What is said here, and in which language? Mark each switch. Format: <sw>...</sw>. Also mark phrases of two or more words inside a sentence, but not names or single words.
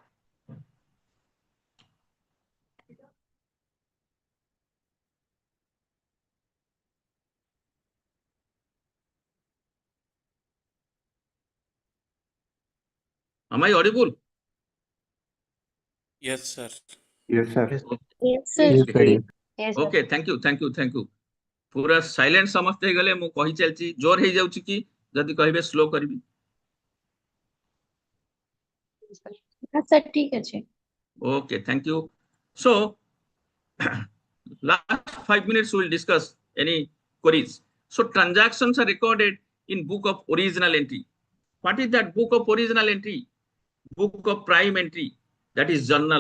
<en>Am I audible? Yes, sir. Yes, sir. Yes, sir. Yes, sir. Yes, sir. Okay, thank you, thank you, thank you.</en> <or>ପୂରା ସାଇଲେଣ୍ଟ ସମଝତେ ଗଲେ ମୁ କହି ଚଲଚି ଜୋର ହେ ଯାଉଚି କି ଯଦି କହବେ ସ୍ଲୋ କରବି.</or> <hi>हाँ सर ठीक है.</hi> <en>Okay, thank you. So last 5 minutes we will discuss any queries. So transactions are recorded in book of original entry. What is that book of original entry? Book of prime entry, that is journal.</en>